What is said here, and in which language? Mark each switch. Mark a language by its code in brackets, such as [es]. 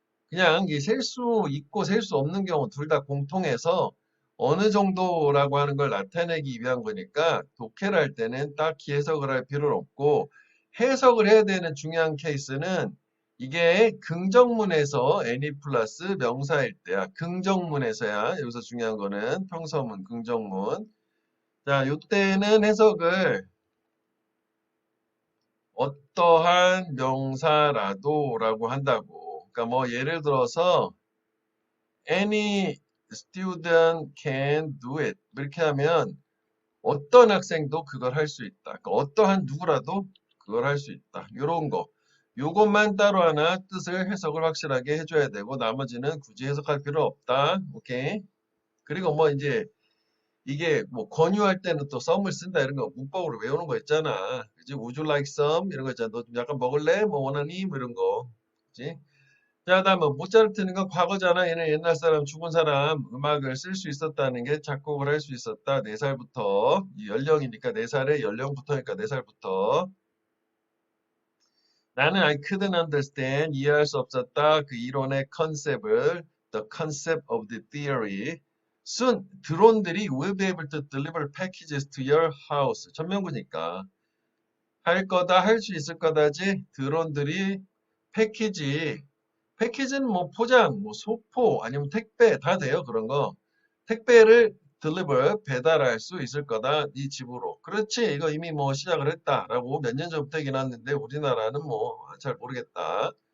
[ko] 그냥 이 셀 수 있고 셀 수 없는 경우 둘 다 공통해서 어느 정도라고 하는 걸 나타내기 위한 거니까 독해를 할 때는 딱히 해석을 할 필요는 없고 해석을 해야 되는 중요한 케이스는 이게 긍정문에서 any 플러스 명사일 때야. 긍정문에서야. 여기서 중요한 거는 평서문, 긍정문. 자, 요때는 해석을 어떠한 명사라도라고 한다고. 그러니까 뭐 예를 들어서 [en] any student can do it. [ko] 이렇게 하면 어떤 학생도 그걸 할 수 있다. 그러니까 어떠한 누구라도 그걸 할 수 있다. 요런 거. 요것만 따로 하나 뜻을 해석을 확실하게 해줘야 되고 나머지는 굳이 해석할 필요 없다. 오케이. 그리고 뭐 이제 이게 뭐 권유할 때는 또 썸을 쓴다 이런 거 문법으로 외우는 거 있잖아. 그지? [en] Would you like some? [ko] 이런 거 있잖아. 너 좀 약간 먹을래? 뭐 원하니? 뭐 이런 거. 그지? 자, 다음에 모차르트는 건 과거잖아. 얘는 옛날 사람, 죽은 사람 음악을 쓸 수 있었다는 게 작곡을 할 수 있었다. 4살부터. 이 연령이니까 4살의 연령부터니까 4살부터. 나는 [en] I couldn't understand. [ko] 이해할 수 없었다. 그 이론의 컨셉을 [en] the concept of the theory. Soon [ko] 드론들이 [en] will be able to deliver packages to your house. [ko] 전면구니까. 할 거다, 할 수 있을 거다지. 드론들이 패키지는 뭐 포장, 뭐 소포, 아니면 택배 다 돼요. 그런 거. 택배를 deliver, 배달할 수 있을 거다. 네 집으로. 그렇지. 이거 이미 뭐 시작을 했다라고 몇 년 전부터 얘기 났는데 우리나라는 뭐 잘 모르겠다.